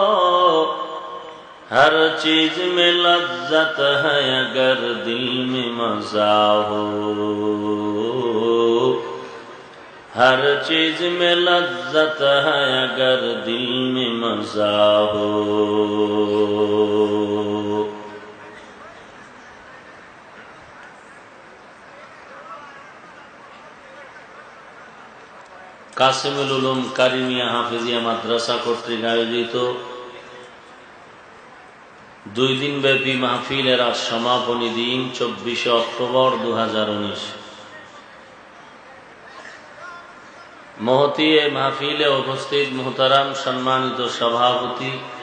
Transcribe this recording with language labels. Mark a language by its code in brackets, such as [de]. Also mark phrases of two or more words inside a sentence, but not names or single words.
[ur] ہر چیز میں لذت ہے اگر دل میں مزہ ہو ہر چیز میں لذت ہے اگر دل میں مزہ ہو [bn] কাসিমুল উলুম কারিমিয়া হাফিজিয়া মাদ্রাসা কর্তৃক আয়োজিত 2 দিন ব্যাপী মাহফিলের আজ সমাপনী দিন 24 অক্টোবর 2019 মহতী এ মাহফিলে উপস্থিত মুহতারাম সম্মানিত সভাপতি